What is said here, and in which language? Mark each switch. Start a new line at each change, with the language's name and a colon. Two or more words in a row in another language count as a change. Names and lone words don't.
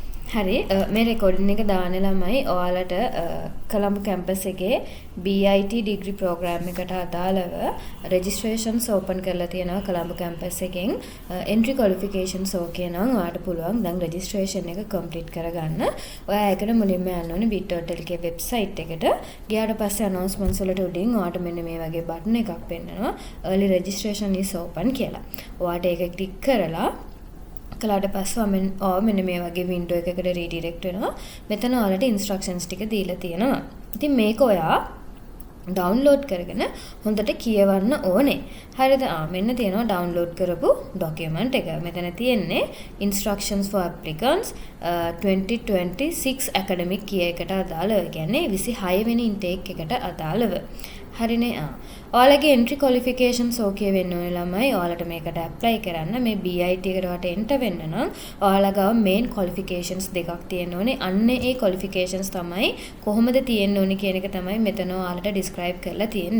Sinhala: හරි මේ රෙකෝඩින් එක දාන ළමයි ඔයාලට කොළඹ කැම්පස් එකේ BIT
English: degree program
Sinhala: එකට අදාළව
English: registrations open
Sinhala: කරලා තියෙනවා කොළඹ කැම්පස් එකෙන්
English: entry qualifications okay
Sinhala: නම් ඔයාලට පුළුවන් දැන් රෙජිස්ට්‍රේෂන් එක කම්ප්ලීට් කරගන්න. ඔයා ඒකට මුලින්ම යන්න ඕනේ bit.lk වෙබ්සයිට් එකට. ගියාට පස්සේ announcements වලට උඩින් ඔයාලට මෙන්න මේ වගේ බටන් එකක් පෙන්නනවා
English: early registration is open
Sinhala: කියලා. ඔයාලට ඒක ක්ලික් කරලා කලාට පස්සේ මෙන්න මේ වගේ වින්ඩෝ එකකට රීඩිරෙක්ට් වෙනවා. මෙතන ඔයාලට ඉන්ස්ට්‍රක්ෂන්ස් ටික දීලා තියෙනවා. ඉතින් මේක ඔයා ඩවුන්ලෝඩ් කරගෙන හොඳට කියවන්න ඕනේ. හරිද? මෙන්න තියෙනවා ඩවුන්ලෝඩ් කරපු ડોකියුමන්ට් එක. මෙතන තියෙන්නේ
English: instructions for applicants 2026 academic year
Sinhala: එකට අදාළව. ඒ කියන්නේ 26 වෙනි intake එකට අදාළව. හරිනේ. ඔයාලගේ
English: entry qualifications okay
Sinhala: වෙන්න ඕනේ ළමයි. ඔයාලට මේකට ඇප්ලයි කරන්න මේ BIT එකට වට එන්ටර් වෙන්න නම් ඔයාලා ගාව
English: main qualifications
Sinhala: දෙකක් තියෙන්න ඕනේ. අන්න ඒ ක්වොලිෆිකේෂන්ස් තමයි කොහොමද තියෙන්න ඕනේ කියන එක තමයි මෙතන ඔයාලට ඩිස්ක්‍රයිබ් කරලා තියෙන්නේ.